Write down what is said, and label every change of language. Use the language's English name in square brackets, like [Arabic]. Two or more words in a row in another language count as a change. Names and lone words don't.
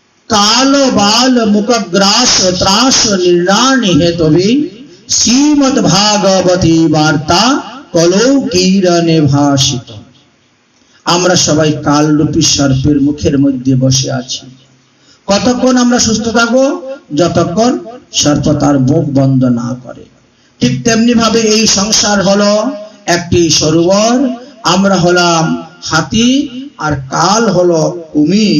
[Sanskrit] काल बाल मुखग्रास त्रास निर्णानि हेतुवे श्रीमद् भागवती वार्ता कलौकीरणे भाषित। [Bangla] আমরা সবাই কালরূপী সর্পের মুখের মধ্যে বসে আছি। কতক্ষণ আমরা সুস্থ থাকবো? যতক্ষণ সর্প তার মুখ বন্ধ না করে। ঠিক তেমনি ভাবে এই সংসার হলো একটি সরোবর। আমরা হলাম হাতি আর কাল হলো কুমির।